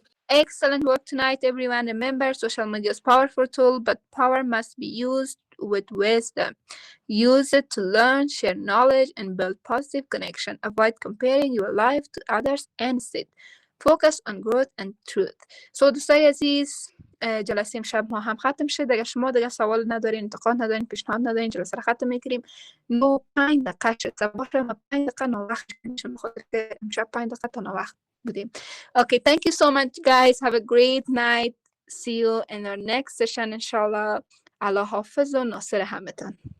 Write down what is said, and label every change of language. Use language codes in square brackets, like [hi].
[en] Excellent work tonight everyone. Remember social media is powerful tool but power must be used with wisdom. Use it to learn, share knowledge, and build positive connection. Avoid comparing your life to others and instead focus on growth and truth. [fa] So دوستای عزیز، جلسه امشب ما هم ختم شد. اگر شما دیگه سوال ندارین، انتقاد ندارین، پیشنهاد ندارین، جلسه رو ختم میکنیم. 5 دقیقه شد. صباح ما 5 دقیقه ناوقت میشه، بخاطر که امشب 5 دقیقه تا ناوقت بودیم. [en] Okay, thank you so much guys. Have a great night. See you in our next session inshallah. [fa] الله حافظ و ناصر همتون.